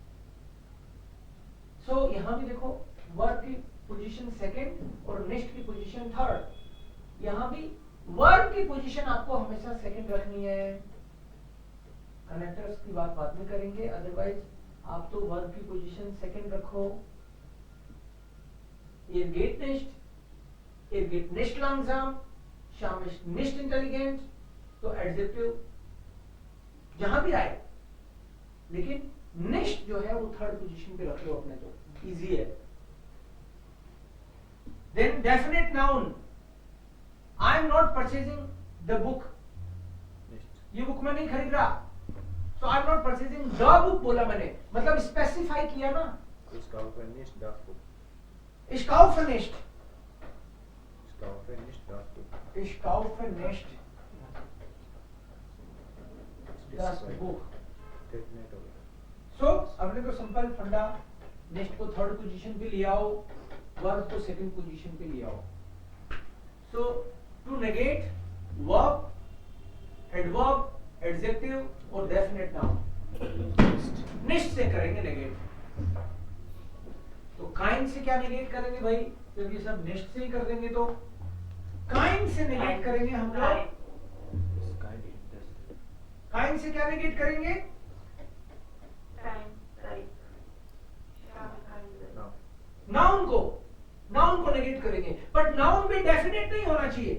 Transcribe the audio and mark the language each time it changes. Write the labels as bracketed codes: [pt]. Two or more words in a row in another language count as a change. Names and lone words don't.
[hi] सो यहां भी देखो वर्ब की पोजीशन सेकंड और निष्ठ की पोजीशन थर्ड। यहां भी वर्ब की पोजीशन आपको हमेशा सेकंड रखनी है। कनेक्टर्स की बात बाद में करेंगे, अदरवाइज आप तो वर्ब की पोजीशन सेकंड रखो। [de] Ihr geht nicht langsam, Sham ist nicht intelligent, [hi] तो एडजेक्टिव जहां भी आए, लेकिन निष्ठ जो है वो थर्ड पोजीशन पे रख लो अपने, तो इजी है। [en] then definite noun, I am not purchasing the book, [hi] ये बुक मैं नहीं खरीद रहा, सो [en] I am not purchasing the book [hi] बोला मैंने, मतलब स्पेसिफाई किया ना। [de] Ich kaufe nicht das Buch. Ich kaufe nicht. Ich kaufe nicht das Buch. Ich kaufe nicht das Buch. So, [hi] हमने तो सिंपल फंडा, नेक्स्ट को थर्ड पोजीशन पे ले आओ, वर्ब को सेकंड पोजीशन पे ले आओ। [en] So, to negate verb, adverb, adjective [hi] और [en] definite noun, [hi] निष्ठ से करेंगे नेगेट। तो काइंड से क्या नेगेट करेंगे भाई, जब ये सब निष्ठ से ही कर देंगे तो काइंड से नेगेट करेंगे हम लोग। काइंड से क्या नेगेट करेंगे, नाउन को नेगेट करेंगे, बट नाउन भी डेफिनेट नहीं होना चाहिए।